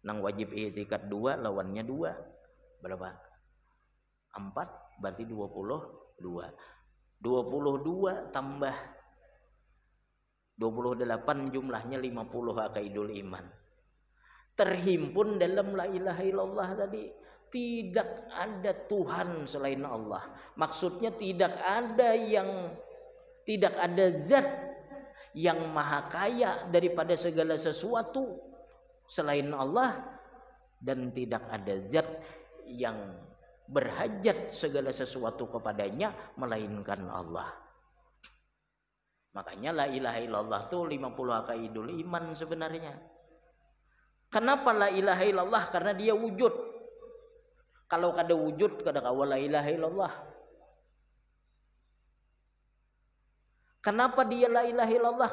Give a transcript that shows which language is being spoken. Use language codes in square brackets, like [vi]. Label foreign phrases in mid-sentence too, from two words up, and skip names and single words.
[id] Nang wajib i'tikad 2, lawannya 2. Berapa? 4, berarti 22. 22 tambah 28, jumlahnya 50 [ar] عقائد الإيمان. [id] Terhimpun dalam [ar] لا إله إلا الله [id] tadi. Tidak ada Tuhan selain Allah. Maksudnya tidak ada zat yang maha kaya daripada segala sesuatu selain Allah, dan tidak ada zat yang berhajat segala sesuatu kepadanya melainkan Allah. Makanya [ar] لا إله إلا الله [id] tuh 50 [ar] عقائد الإيمان [id] sebenarnya. [ar] Kenapa لا إله إلا الله? [id] Karena dia wujud. [bjn] Kalau kada wujud kada kawa [ar] لا إله إلا الله. [id] Kenapa dia [ar] لا إله إلا الله?